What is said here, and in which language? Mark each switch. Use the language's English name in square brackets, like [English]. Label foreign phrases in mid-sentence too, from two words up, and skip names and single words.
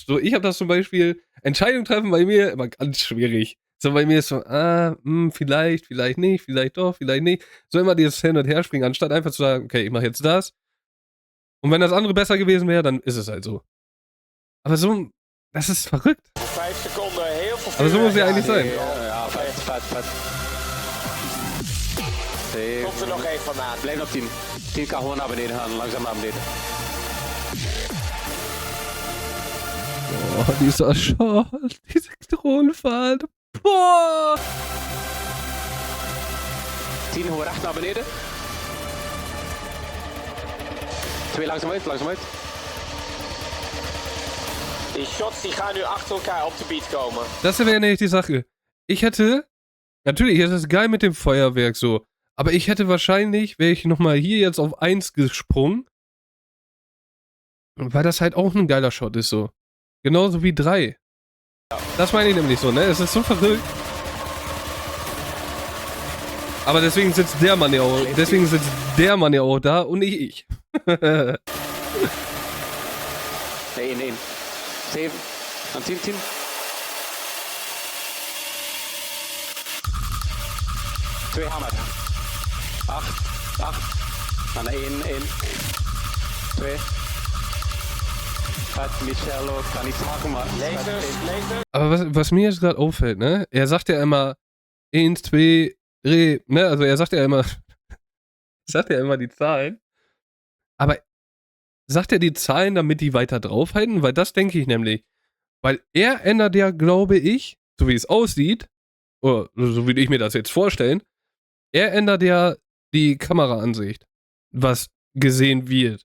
[German] So, ich habe das zum Beispiel, Entscheidungen treffen bei mir immer ganz schwierig. So, bei mir ist so, vielleicht nicht, vielleicht doch, vielleicht nicht. So immer dieses Hin- und Herspringen, anstatt einfach zu sagen, okay, ich mache jetzt das. Und wenn das andere besser gewesen wäre, dann ist es halt so. Aber so, das ist verrückt. [Dutch] 5 seconden heel veel vuurwerk. [German] Aber so muss es ja eigentlich sein. [Dutch] Ja, vet. Komt er nog één van aan. Blijf op 10. 10 kan gewoon naar beneden gaan, langzaam naar beneden. [German] Oh, dieser Shot, diese Drohnenfahrt. Boah! [Dutch] 10 gewoon recht naar beneden. 2 langzaam uit. Die shots die gaan nu achter elkaar op de beat komen. [German] Das wäre nämlich die Sache. Natürlich ist es geil mit dem Feuerwerk so, aber ich hätte wahrscheinlich, wäre ich nochmal hier jetzt auf 1 gesprungen, weil das halt auch ein geiler Shot ist so. Genauso wie 3. Das meine ich nämlich so, ne? Es ist so verrückt. Aber deswegen sitzt der Mann ja auch da und nicht ich. [Dutch] Nee, 7. Aan 10. 2 hammer. 8. Dan 1. 2. [German] Michelo kann nicht haken, [Dutch] maar Lasers. [German] Aber was mir jetzt gerade auffällt, ne? Er sagt ja immer 1, 2, 3, ne? Also er sagt ja immer die Zahlen. Aber sagt er die Zahlen, damit die weiter draufhalten? Weil das denke ich nämlich. Weil er ändert ja, glaube ich, so wie es aussieht, oder so wie ich mir das jetzt vorstellen, er ändert ja die Kameraansicht, was gesehen wird.